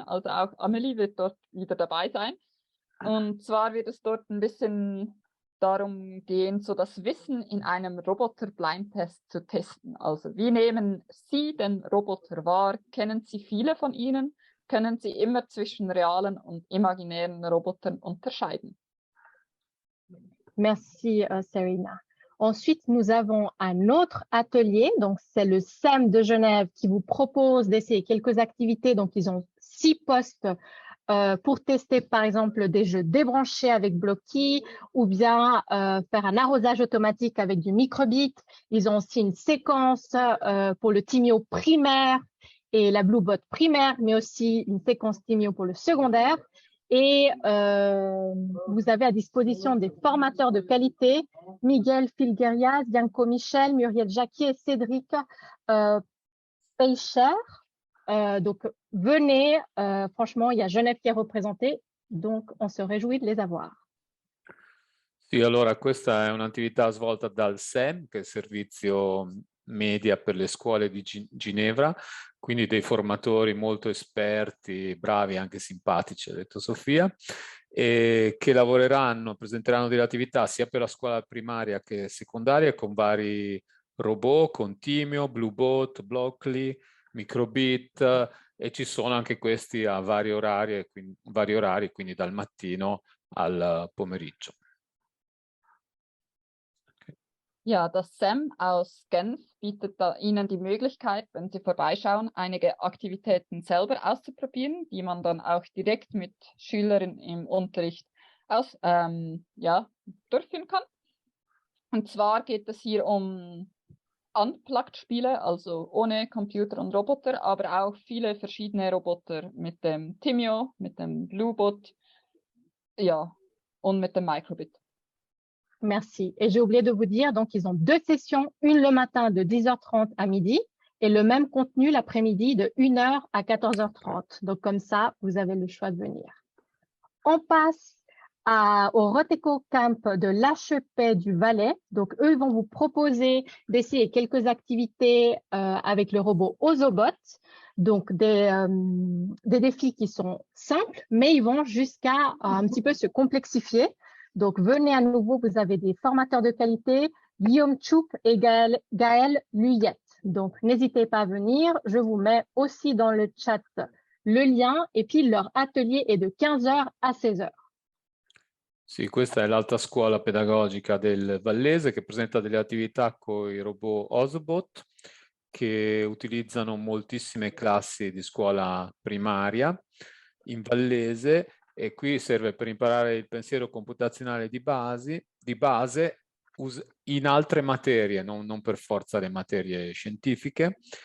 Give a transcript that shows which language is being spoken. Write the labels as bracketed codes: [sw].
[de] Also auch Amélie wird dort wieder dabei sein. Und zwar wird es dort ein bisschen darum gehen, so das Wissen in einem Roboter-Blindtest zu testen. Also wie nehmen Sie den Roboter wahr? Kennen Sie viele von ihnen? Können Sie immer zwischen realen und imaginären Robotern unterscheiden? [fr] Merci Serena. Ensuite, nous avons un autre atelier, donc c'est le SEM de Genève qui vous propose d'essayer quelques activités. Donc, ils ont 6 postes pour tester, par exemple, des jeux débranchés avec Blocky ou bien faire un arrosage automatique avec du microbit. Ils ont aussi une séquence pour le Timio primaire et la Bluebot primaire, mais aussi une séquence Timio pour le secondaire. Et vous avez à disposition des formateurs de qualité, Miguel Filguerias, Bianco Michel, Muriel Jacquier, Cédric Peicher. Donc, venez, franchement, il y a Genève qui est représentée, donc on se réjouit de les avoir. [it] Sì, allora questa è un'attività svolta dal SEM, che è il servizio media per le scuole di Ginevra, quindi dei formatori molto esperti, bravi, anche simpatici, ha detto Sofia, e che presenteranno delle attività sia per la scuola primaria che secondaria con vari robot, con Timio, Bluebot, Blockly, Microbit, e ci sono anche questi a vari orari, quindi dal mattino al pomeriggio. [de] Ja, das SEM aus Genf bietet Ihnen die Möglichkeit, wenn Sie vorbeischauen, einige Aktivitäten selber auszuprobieren, die man dann auch direkt mit Schülern im Unterricht durchführen kann. Und zwar geht es hier um Unplugged-Spiele, also ohne Computer und Roboter, aber auch viele verschiedene Roboter mit dem Timio, mit dem Bluebot, ja, und mit dem Microbit. [fr] merci. Et j'ai oublié de vous dire, donc ils ont 2 sessions, une le matin de 10h30 à midi et le même contenu l'après-midi de 1h à 14h30. Donc comme ça, vous avez le choix de venir. On passe au Roteco Camp de l'HEP du Valais. Donc eux, ils vont vous proposer d'essayer quelques activités avec le robot Ozobot. Donc des défis qui sont simples, mais ils vont jusqu'à un petit peu se complexifier. Donc venez à nouveau, vous avez des formateurs de qualité, Guillaume Choup et Gaël Luyette. Donc n'hésitez pas à venir, je vous mets aussi dans le chat le lien et puis leur atelier est de 15h à 16h. [it] Sì, questa è l'alta scuola pedagogica del Vallese che presenta delle attività con i robot Ozobot che utilizzano moltissime classi di scuola primaria in Vallese e qui serve per imparare il pensiero computazionale di base in altre materie, non per forza le materie scientifiche.